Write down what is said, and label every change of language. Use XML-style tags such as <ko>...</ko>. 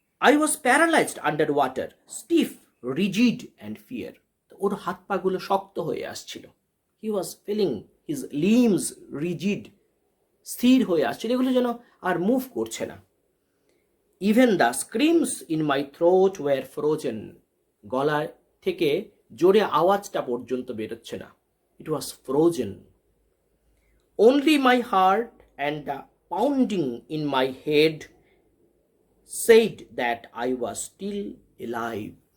<en>I was paralyzed under water, stiff, rigid and fear.</en> <bn>ওর হাত পাগুলো শক্ত হয়ে আসছিল।</bn> <en>He was feeling his limbs rigid,</en> <bn>স্থির হয়ে আসছিল, এগুলো যেন আর মুভ করছে না।</bn> <en>Even the screams in my throat were frozen.</en> <bn>গলা থেকে জোরে আওয়াজটা পর্যন্ত বেরোচ্ছে না।</bn> <en>It was frozen. Only my heart and the pounding in my head said that I was still alive.</en>